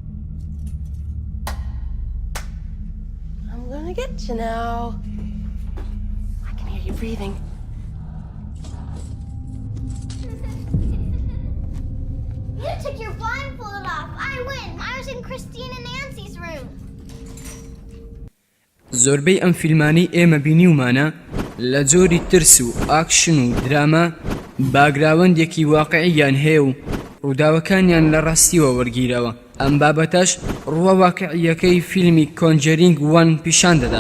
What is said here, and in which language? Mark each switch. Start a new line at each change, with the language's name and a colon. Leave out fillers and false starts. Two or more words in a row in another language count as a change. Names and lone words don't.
English: I'm gonna get you now. I can hear you breathing. You took your blindfold off. I win. I was in Christine and Nancy's room.
Central Kurdish: زۆربەی ئەم فیلمانەی ئێمە بینیومانە لە جۆری ترس و ئاکشن و دراما باگراوەندێکی واقعیان هەیە و ڕووداوەکانیان لە ڕاستیەوە وەرگیرەوە. ئەم بابەتەش ڕووە واقعیەکەی فیلمی کۆنجەرینگ 1 پیشان دەدات.